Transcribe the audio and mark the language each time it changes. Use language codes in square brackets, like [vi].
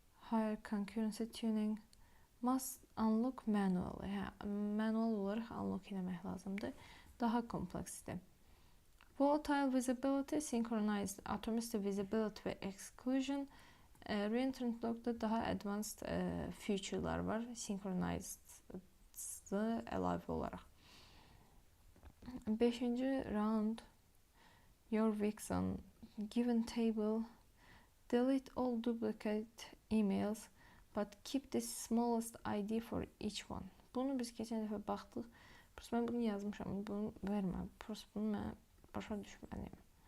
[en] Higher concurrency tuning. Must unlock manually. [az] Manual olaraq unlock eləmək lazımdır. Daha kompleksdir. Volatile visibility, synchronized atomicity, visibility və exclusion. Reentrant lock'da daha advanced feature'lar var. Synchronized'ı əlavə olaraq. 5-ci round. [en] Your weeks on given table. Delete all duplicate emails, but keep the smallest ID for each one. [az] Bunu biz keçən dəfə baxdıq. Prost mən bunu yazmışam. Bunu verməm. Prost bunu mən başa düşməliyim.